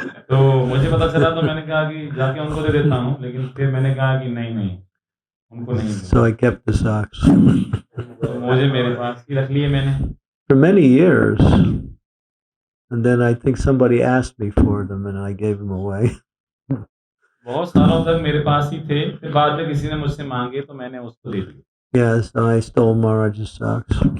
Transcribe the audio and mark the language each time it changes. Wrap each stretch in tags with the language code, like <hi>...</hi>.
<hi>तो मुझे पता चला तो मैंने कहा कि जाके उनको दे देता हूँ, लेकिन फिर मैंने कहा कि नहीं उनको नहीं।</hi> <en>So I kept the socks.</en> <hi>तो मोजे मेरे पास ही रख लिए मैंने</hi> <en>For many years, and then I think somebody asked me for them, and I gave them away.</en> <hi>बहुत सालों तक मेरे पास ही थे, फिर बाद में किसी ने मुझसे मांगे तो मैंने उसको दे दिए।</hi> <en>Yeah, so I stole Maharaj's socks.</en>